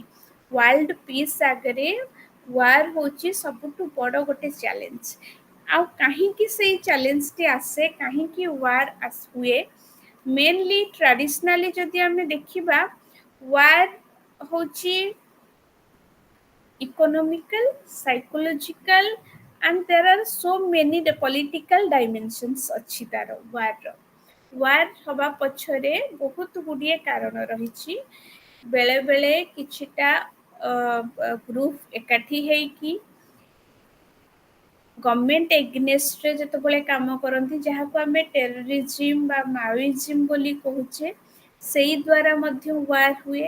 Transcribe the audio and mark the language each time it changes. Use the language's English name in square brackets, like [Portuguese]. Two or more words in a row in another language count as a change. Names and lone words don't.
[English] world peace [Odia] ଆଗରେ ୱାର୍ ହେଉଛି ସବୁଠୁ ବଡ଼ ଗୋଟେ ଚ୍ୟାଲେଞ୍ଜ। ଆଉ କାହିଁକି ସେଇ ଚ୍ୟାଲେଞ୍ଜଟି ଆସେ, କାହିଁକି ୱାର୍ ହୁଏ? [English] mainly traditionally [Odia] ଯଦି ଆମେ ଦେଖିବା, ୱାର୍ ହେଉଛି [English] economical, psychological, and there are so many the political dimensions [Odia] ଅଛି ତାର ୱାର୍ର। ୱାର୍ ହେବା ପଛରେ ବହୁତ ଗୁଡ଼ିଏ କାରଣ ରହିଛି। ବେଳେବେଳେ କିଛିଟା ଗ୍ରୁପ୍ ଏକାଠି ହେଇକି [English] government against-re [Odia] ଯେତେବେଳେ କାମ କରନ୍ତି, ଯାହାକୁ ଆମେ ଟେରରିଜିମ୍ ବା ମାଓଇଜିମ୍ ବୋଲି କହୁଛେ, ସେଇ ଦ୍ୱାରା ମଧ୍ୟ ୱାର୍ ହୁଏ।